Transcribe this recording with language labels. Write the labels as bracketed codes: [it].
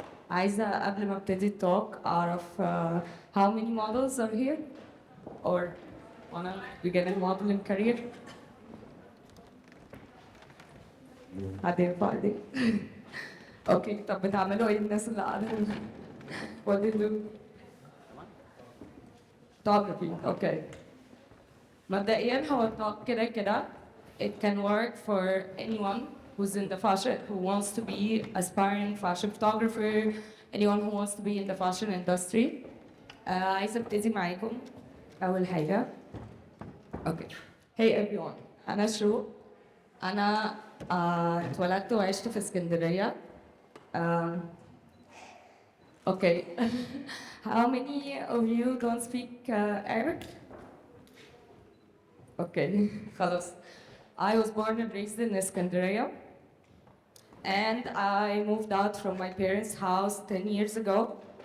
[ar] عايزة قبل ما ابتدي التوك أعرف [en] how many models are here or wanna begin a modeling career. [ar] حد يرفع ايديه؟ اوكي، طب بتعملوا ايه الناس اللي قاعدة هنا؟ [en] What do you do? Photography, okay. [ar] مبدئيا هو التوك كده كده [en] it can work for anyone who's in the fashion, who wants to be aspiring fashion photographer, anyone who wants to be in the fashion industry. [ar] عايزة ابتدي معاكم أول حاجة. [en] Okay. Hey everyone. [ar] أنا شروق. أنا اتولدت وعشت في اسكندرية. [en] Um, okay. How many of you don't speak Arabic? Okay, [ar] خلاص. [en] I was born and raised in Iskandariya, and I moved out from my parents' house 10 years ago.